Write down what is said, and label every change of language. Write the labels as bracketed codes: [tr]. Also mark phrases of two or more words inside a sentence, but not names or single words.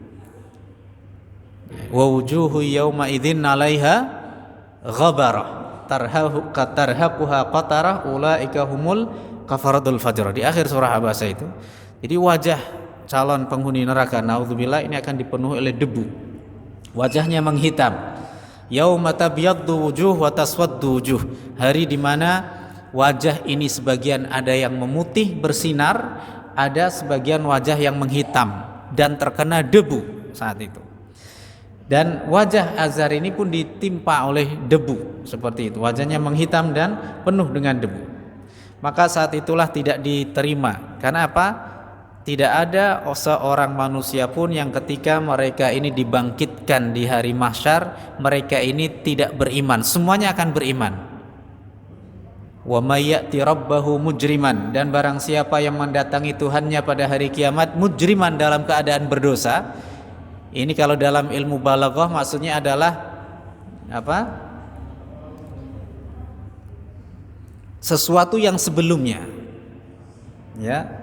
[ar] ووجوه يومئذ عليها غبرة ترهقها قترة أولئك هم الكفرة الفجر. [id] Di akhir surah Abasa itu. Jadi wajah calon penghuni neraka naudzubillah ini akan dipenuhi oleh debu. Wajahnya menghitam. [ar] يوم تبيض وجوه وتسود وجوه. [id] Hari di mana wajah ini sebagian ada yang memutih bersinar, ada sebagian wajah yang menghitam dan terkena debu saat itu. Dan wajah Azar ini pun ditimpa oleh debu seperti itu. Wajahnya menghitam dan penuh dengan debu. Maka saat itulah tidak diterima. Karena apa? Tidak ada seorang manusia pun yang ketika mereka ini dibangkitkan di hari mahsyar, mereka ini tidak beriman. Semuanya akan beriman. [ar] ومن يأت ربه مجرما, [id] dan barang siapa yang mendatangi Tuhannya pada hari kiamat mujriman dalam keadaan berdosa. Ini kalau dalam ilmu balaghah maksudnya adalah apa? Sesuatu yang sebelumnya. Ya.